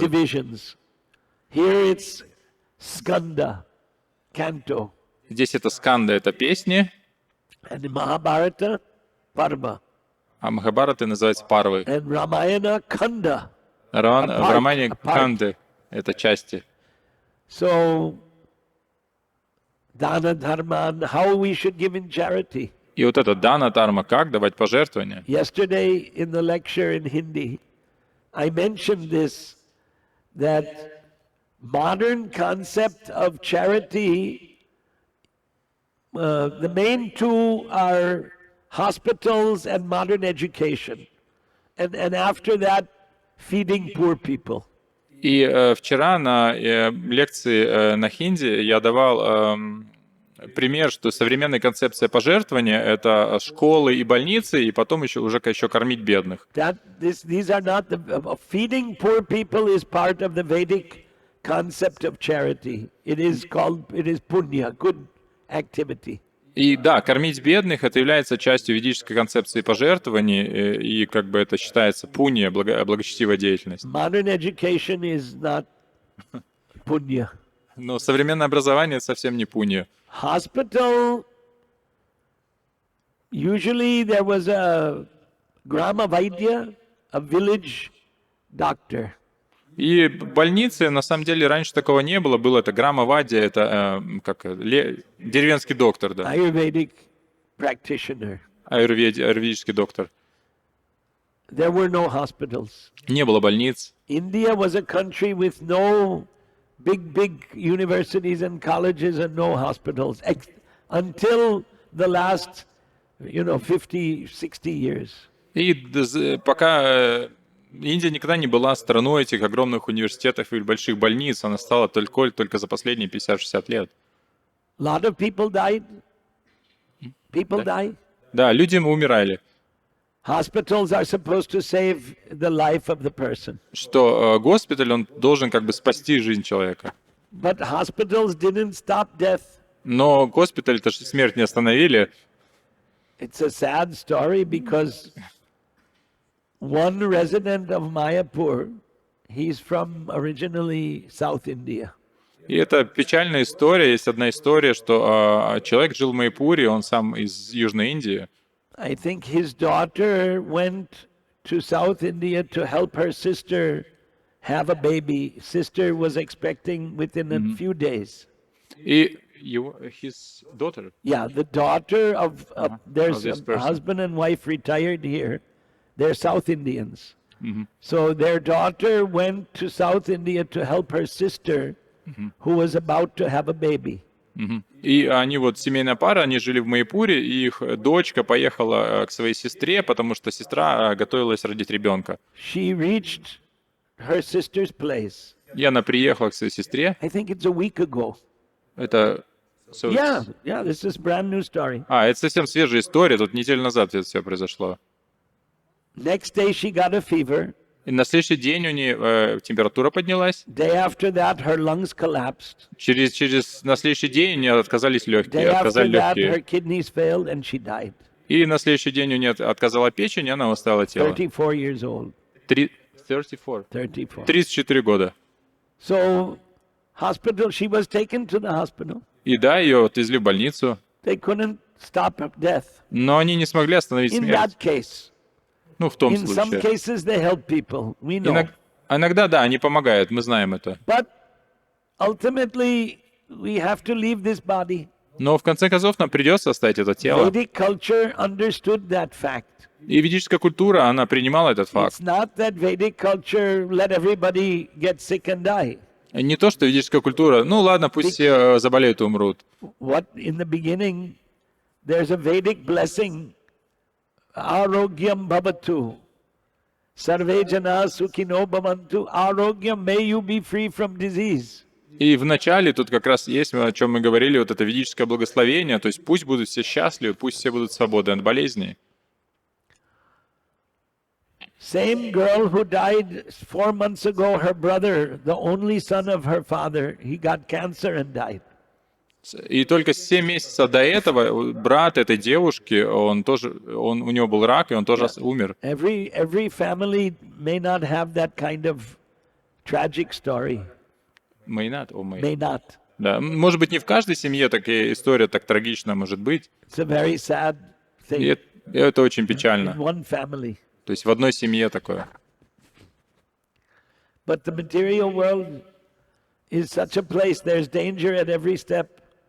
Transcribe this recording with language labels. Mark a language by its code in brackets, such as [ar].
[en] divisions. Here it's Skanda, canto. [ru] Здесь это сканда, это песни, [en] And in Mahabharata, Parva. [ru] а Махабхарата называется Парвы. [en] And Ramayana, Kanda. [ru] В романе Канды это части. [en] So, Dana Dharman, how we should give in charity. [ru] И вот это дана дharma, как давать пожертвования. [en] Yesterday in the lecture in Hindi, I mentioned this, that modern concept of charity, the main two are hospitals and modern education. And after that, feeding poor people. [ru] И вчера на лекции на хинди я давал пример, что современная концепция пожертвования — это школы и больницы, и потом еще кормить бедных. [en] These are not feeding poor people is part of the Vedic concept of charity. It is punya, good activity. [ru] И да, кормить бедных — это является частью ведической концепции пожертвований, и как бы это считается пунья, благочестивая деятельность. [en] Modern education is not punya. [ru] Но современное образование — это совсем не пунья. [en] Hospital, usually there was a grama vaidya, a village doctor. [ru] И больницы, на самом деле, раньше такого не было. Было это грамма-вадия, это деревенский доктор, да. [en] Ayurvedic practitioner. [ru] Аюрведический доктор. [en] There were no hospitals. [ru] Не было больниц. [en] India was a country with no big universities and colleges and no hospitals until the last, 50, 60 years. [ru] И пока Индия никогда не была страной этих огромных университетов и больших больниц, она стала только за последние 50-60 лет. [en] A lot of people died. People die. [ru] Да, люди умирали. [en] Hospitals are supposed to save the life of the person. [ru] Что госпиталь, он должен как бы спасти жизнь человека. [en] But hospitals didn't stop death. [ru] Но госпиталь-то смерть не остановили. [en] It's a sad story because one resident of Mayapur, he's from originally South India. [ru] И это печальная история. Есть одна история, что человек жил в Майяпуре, он сам из Южной Индии. [en] I think his daughter went to South India to help her sister have a baby. Sister was expecting within a few days. И his daughter. Yeah, the daughter of there's this a person. husband and wife retired here. They're South Indians. So their daughter went to South India to help her sister who was about to have a baby. [ru] И они вот семейная пара, они жили в Майяпуре, и их дочка поехала к своей сестре, потому что сестра готовилась родить ребенка. [en] She reached her sister's place. [ru] И она приехала к своей сестре. [en] I think it's a week ago. [ru] Это... [en] Yeah, this is brand new story. [ru] Это совсем свежая история, тут неделю назад это все произошло. [en] Next day she got a fever. [ru] И на следующий день у нее температура поднялась. [en] Day after that her lungs collapsed. [ru] На следующий день у нее отказались легкие, [en] Day after [ru] отказали [en] that her [ru] легкие. [en] kidneys failed and she died. [ru] И на следующий день у нее отказала печень, и она оставила тело. [en] 34 years old. [ru] 34 года. [en] So hospital, she was taken to the hospital. [ru] И да, ее отвезли в больницу, [en] They couldn't stop death. [ru] но они не смогли остановить [en] In [ru] смерть. [en] that case, [ru] Ну, в том [en] in some [ru] случае. [en] cases they help people. We know. [ru] Иногда, да, они помогают, мы знаем это. [en] But ultimately, we have to leave this body. [ru] Но в конце концов нам придется оставить это тело. [en] Vedic culture understood that fact. [ru] И ведическая культура, она принимала этот факт. [en] It's not that Vedic culture let everybody get sick and die. [ru] Не то, что ведическая культура, ну ладно, пусть все заболеют и умрут. [en] What in the beginning, there's a Vedic blessing. [sa] Arogyam bhavatu. Sarve jana sukhino bhavantu. [en] Arogyam, may you be free from disease. [ru] И в начале тут как раз есть, о чем мы говорили, вот это ведическое благословение, то есть пусть будут все счастливы, пусть все будут свободны от болезней. [en] Same girl who died 4 months ago, her brother, the only son of her father, he got cancer and died. [ru] И только 7 месяцев до этого брат этой девушки, у него был рак, и он тоже умер. [en] Every family may not have that kind of tragic story. May not. May not. [ru] Да. Может быть, не в каждой семье такая история так трагична может быть. [en] It's a very sad thing. [ru] И это очень печально. [en] In one family. [ru] То есть в одной семье такое. [en] But the material world is such a place, there's danger at every step.